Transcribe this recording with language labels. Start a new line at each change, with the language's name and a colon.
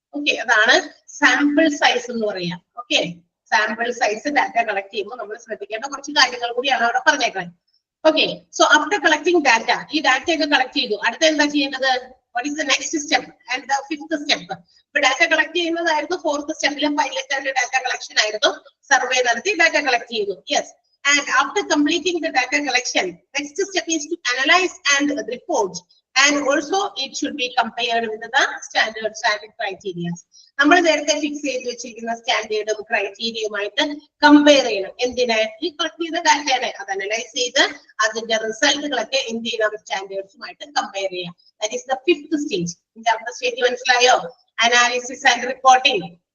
Malayalam: Okay, അതാണ് sample size എന്ന് പറയാം. Okay, sample size data collect ചെയ്യുമ്പോൾ നമ്മൾ ശ്രദ്ധിക്കേണ്ട കുറച്ച് കാര്യങ്ങൾ കൂടിയാണ് അവിടെ പറഞ്ഞേക്കുന്നത്. Okay,
English: so after collecting data,
Malayalam: ഈ ഡാറ്റ ഒക്കെ കളക്ട് ചെയ്തു, അടുത്ത എന്താ ചെയ്യേണ്ടത്,
English: What is the next step and the fifth step.
Malayalam: ഇപ്പൊ data collect ചെയ്യുന്നതായിരുന്നു fourth സ്റ്റെപ്പിലും pilot and data collection ആയിരുന്നു. സർവേ നടത്തി ഡാറ്റ കളക്ട് ചെയ്തു.
English: Yes, and after completing the data collection, next step is to analyze and report, and also it should be compared with the standards and criteria.
Malayalam: നമ്മൾ നേരത്തെ fix ചെയ്ത് വെച്ചിരിക്കുന്ന സ്റ്റാൻഡേർഡും ക്രൈറ്റീരിയയുമായിട്ട് compare ചെയ്യണം. എന്തിന്, ഈ കളക്ട് ചെയ്ത ഡാറ്റയാണ് അത് അനലൈസ് ചെയ്ത് അതിന്റെ റിസൾട്ടുകളൊക്കെ എന്ത് ചെയ്യണം, സ്റ്റാൻഡേർഡ്സുമായിട്ട് കമ്പയർ ചെയ്യാം.
English: That is the fifth stage.
Malayalam: അഞ്ചാമത്തെ സ്റ്റേജ് മനസ്സിലായോ, അനാലിസിസ് ആൻഡ് റിപ്പോർട്ടിംഗ്.